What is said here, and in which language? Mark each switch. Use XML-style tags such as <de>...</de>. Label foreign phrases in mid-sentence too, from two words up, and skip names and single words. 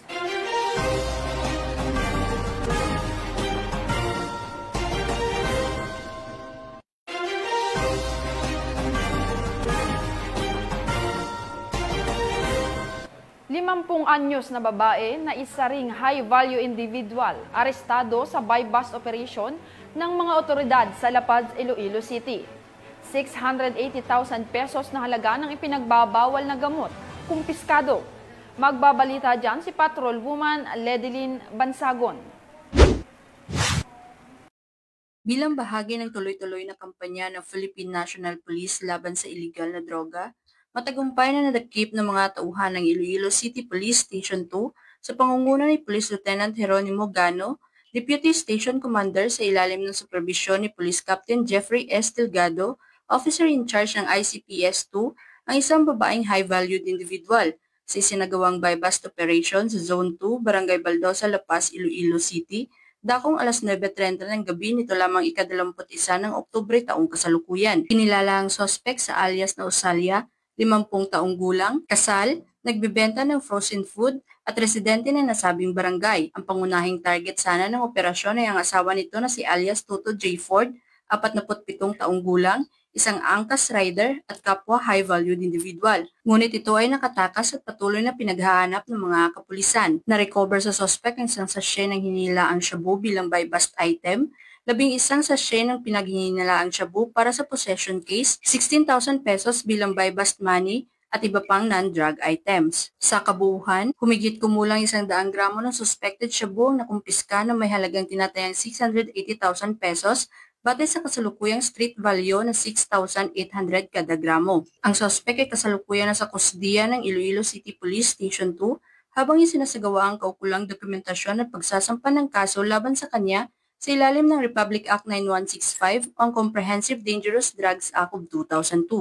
<tl>Limampung anyos na babae na isa ring</tl> <en>high-value individual</en> <tl>arestado sa</tl> <en>buy-bust operation</en> <tl>ng mga otoridad sa La Paz, Iloilo City. 680,000 pesos na halaga ng ipinagbabawal na gamot, kumpiskado. Magbabalita dyan si Patrolwoman Ledeline Bansagon. Bilang bahagi ng tuloy-tuloy na kampanya ng Philippine National Police laban sa iligal na droga, matagumpay na nadakip ng mga tauhan ng Iloilo City Police Station 2 sa pangunguna ni Police Lieutenant Jeronimo Gano,</tl> <en>Deputy Station Commander</en> <tl>sa ilalim ng supervisyon ni Police Captain Jeffrey S. Delgado,</tl> <en>Officer in charge</en> <tl>ng ICPS-2, ang isang babaeng</tl> <en>high-valued individual</en> <tl>sa isinagawang</tl> <en>buy-bust operation</en> <tl>sa Zone 2, Barangay Baldosa, La Paz, Iloilo City, dakong alas 9:30 ng gabi nito lamang ika-21 ng Oktubre taong kasalukuyan. Kinilala ang sospek sa alias na Osalia, 50 taong gulang, kasal, nagbebenta ng</tl> <en>frozen food</en> <tl>at residente ng nasabing barangay. Ang pangunahing target sana ng operasyon ay ang asawa nito na si alias Toto J. Ford, 47 taong gulang, isang angkas rider at kapwa</tl> <en>high-valued individual.</en> <tl>Ngunit ito ay nakatakas at patuloy na pinaghahanap ng mga kapulisan. Na-recover sa suspect ang isang sachet ng hinilaang shabu bilang</tl> <en>buy-bust item,</en> <tl>11 sachet ng pinaghihinilaang shabu para sa</tl> <en>possession case,</en> <tl>16,000 pesos bilang</tl> <en>buy-bust money,</en> <tl>at iba pang</tl> <en>non-drug items.</en> <tl>Sa kabuuan, humigit kumulang 100 gramo ng suspected shabu na kumpiska na may halagang tinatayang 680,000 pesos batay sa kasalukuyang</tl> <en>street value</en> <tl>na 6,800 kada gramo. Ang suspect ay kasalukuyan na sa kusdiya ng Iloilo City Police Station 2 habang isinasagawa ang kaukulang dokumentasyon at pagsasampa ng kaso laban sa kanya sa ilalim ng Republic Act 9165 o ang Comprehensive Dangerous Drugs Act of 2002.</tl>